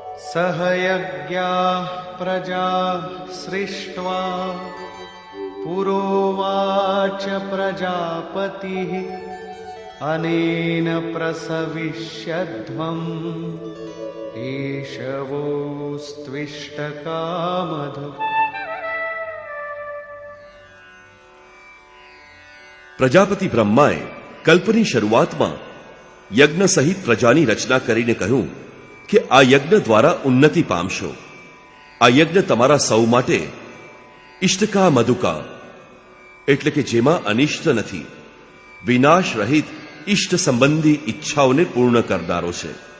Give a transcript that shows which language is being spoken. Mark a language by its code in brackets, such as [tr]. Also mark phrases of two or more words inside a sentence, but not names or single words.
[sa] सह यज्ञाः प्रजा सृष्ट्वा पुरोवाच प्रजापतिः अनेन प्रसविष्यध्वम् ईशवोस्त्विष्टकामधु। [gu] પ્રજાપતિ બ્રહ્માએ કલ્પની શરૂઆતમાં યજ્ઞ સહિત પ્રજાની રચના કરીને કહ્યું કે આ યજ્ઞ દ્વારા ઉન્નતિ પામશો. આ યજ્ઞ તમારા સૌ માટે ઇષ્ટકા મધુકા એટલે કે જેમાં અનિષ્ટ નથી, વિનાશ રહિત ઇષ્ટ સંબંધી ઈચ્છાઓને પૂર્ણ કરનારો છે.